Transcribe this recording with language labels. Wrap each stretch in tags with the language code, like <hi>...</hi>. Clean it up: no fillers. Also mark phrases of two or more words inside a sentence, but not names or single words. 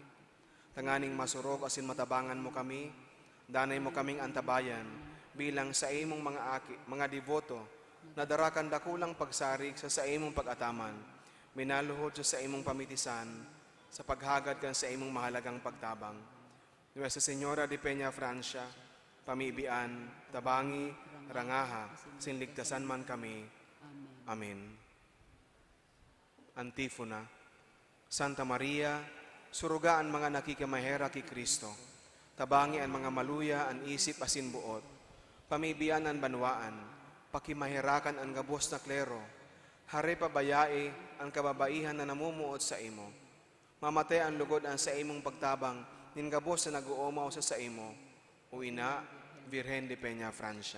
<bik>Tanganing masurog asin matabangan mo kami, danay mo kaming antabayan, bilang sa imong mga aki, mga devoto, na darakan dakulang pagsarig sa imong pag-ataman, minaluhod sa imong pamitisan, sa paghagad kan sa imong mahalagang pagtabang. Nuestra Señora de Peñafrancia, pamibian, tabangi, rangaha, sinligtasan man kami. Amen. Antifona. Santa Maria, surugaan mga nakikimahera ki Kristo, tabangi ang mga maluya ang isip asin buot, pamibian ang banwaan, pakimaherakan ang gabos na klero, hare pabayae ang kababaihan na namumuot sa imo, mamatay ang lugod ang sa imong pagtabang, nin gabos na nag-uumaw sa imo, o ina, Virhen de Peñafrancia.</bik>